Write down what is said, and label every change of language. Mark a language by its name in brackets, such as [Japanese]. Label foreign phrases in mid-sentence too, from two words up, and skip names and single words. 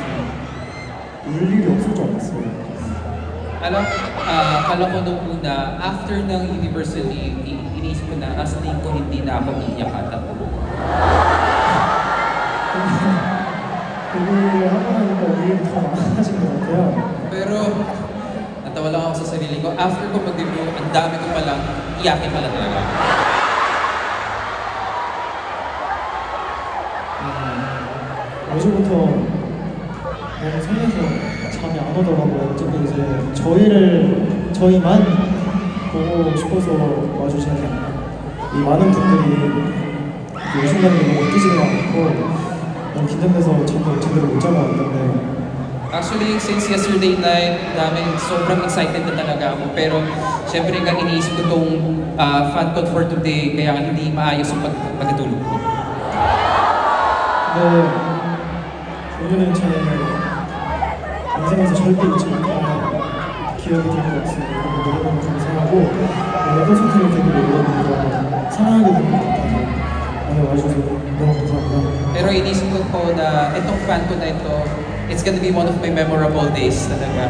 [Korean] 울 일이 없을 줄 알았어요. [Filipino] Akala ko nung una, after ng Universal League, iniisip ko na, tingin ko hindi na ako iiyak ata. [Korean] 데뷔를 하고 나니까 울음이 더 많아진 것 같아요. [Filipino] Pero, natawa lang ako sa sarili ko. After ko mag-debut, ang dami ko palang iyakin pala talaga. [Korean] 어제부터 너무 설레서 잠이 안 오더라고요. 어쨌든 이제 저희만 보고 싶어서 와주신 이 많은 분들이 이 순간이 너무 웃기지가 않고 너무 긴장돼서 잠도 제대로 못 자고 왔는데 [English] Actually, since yesterday night, [Filipino] sobrang excited na talaga ako. Pero, syempre nga iniisip ko tong [English] fan con for today, [Filipino] kaya hindi maayos yung pagkatulog ko. [Korean] 근데 오늘은 제 인생에서 절대 잊지 못할 기억이 될 것 같습니다. 너무 감사하고 콘서트를 되게 여러분들과 사랑하게 된 것 같아서 오늘 와주셔서 너무 감사합니다. [Filipino] Pero inisip ko po na itong fan ko na ito, [English] it's gonna be one of my memorable days talaga.